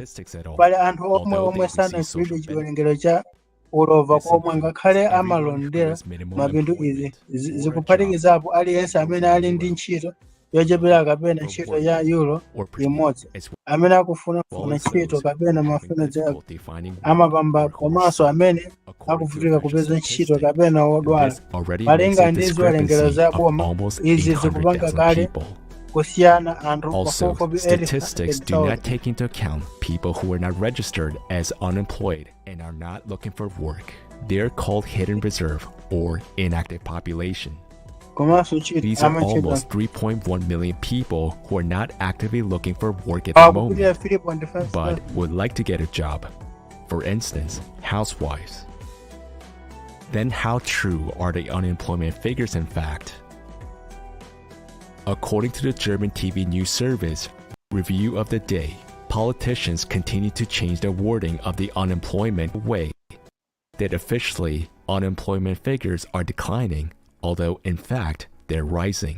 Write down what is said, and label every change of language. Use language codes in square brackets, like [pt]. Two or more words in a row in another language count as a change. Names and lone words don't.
[ny] Pali anthu omwe sanagwire chiwerengero cha ulova komwe ngakhale amalondera mapindu izi zikuphatikizapo aliyense amene ali ndi ntchito yochepera kapena ntchito ya euro imodzi amene akufuna ntchito kapena mafunzo amapamba komanso amene akuvutika kupeza ntchito kapena odwala malinga ndi ziwerengero za boma izi zikupanga kale kusiyana anthu [en] Also, [ny] pafupifupi [en] statistics do 80,000. not take into account people who are not registered as unemployed and are not looking for work. They are called hidden reserve or inactive population. [ny] komanso ntchito [en] These are [ny] amachita [en] almost 3.1 million people who are not actively looking for work at the moment, [ny] akupitira 3.5 [en] but would like to get a job. For instance, housewives. Then how true are the unemployment figures in fact? According to the German TV news service, Review of the Day, politicians continue to change the wording of the unemployment way that officially unemployment figures are declining, although in fact they're rising.